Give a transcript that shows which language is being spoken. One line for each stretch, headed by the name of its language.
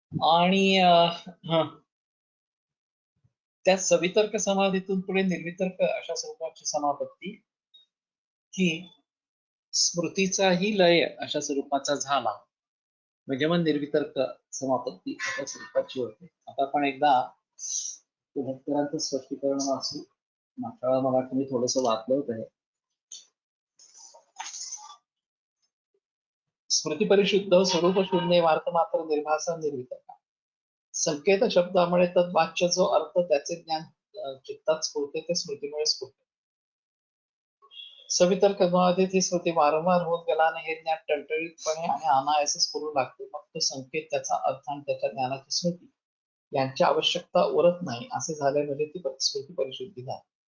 Marathi: आणि त्या सवितर्क समाधीतून पुढे निर्वितर्क अशा स्वरूपाची समापत्ती की स्मृतीचाही लय अशा स्वरूपाचा झाला, म्हणजे मग निर्वितर्क समापत्ती अशा स्वरूपाची होते. आता आपण एकदा पुनरुक्तांचं स्पष्टीकरण वाचू. मागच्या वेळा मला तुम्ही थोडस वाचलं होतं.
Sanskrit: स्मृती परिशुद्ध स्वरूप शून्य वार्त मात्र निर्भासा निर्वितर्क.
Marathi: संकेत शब्दामुळे तद्वाच्य जो अर्थ त्याचे ज्ञान चित्तात स्फुरते ते स्मृतीमुळे स्फुरते. सवितर्क ती स्मृती वारंवार होत गेल्याने हे ज्ञान टळटळीतपणे आणि अनायासे स्फुरू लागते. मग तो संकेत, त्याचा अर्थ आणि त्याच्या ज्ञानाची स्मृती यांची आवश्यकता उरत नाही असे झाले म्हणजे ती स्मृती परिशुद्धी झाली.